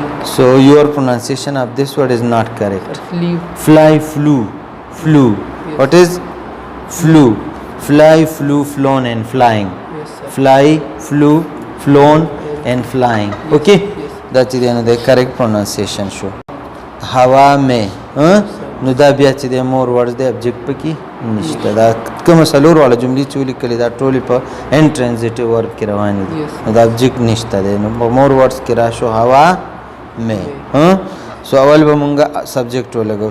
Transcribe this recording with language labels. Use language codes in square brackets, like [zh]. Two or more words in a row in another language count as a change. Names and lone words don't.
[en] So your pronunciation of this word is not correct. Flew. Fly, flew, flew. Yes. What is flew? Fly, flew, flown, and flying. Yes, sir. Fly, flew, flown, and flying. Okay, Yes. that's the correct pronunciation. Show. [ur] ہوا میں. [ps] نو دا بیا چې د [en] more word [ps] دی ابجیکټ پکې نشته. دا کوم سلور والا جملې چې ولیکلې دا ټولې په [en] intransitive verb [ps] کې روانې دي. [en] Yes. [ps] نو دا ابجیکټ نشته دی. نو په [en] more words [ps] کې راشو هوا مې. سو اول به مونږه سبجیکټ ولګو.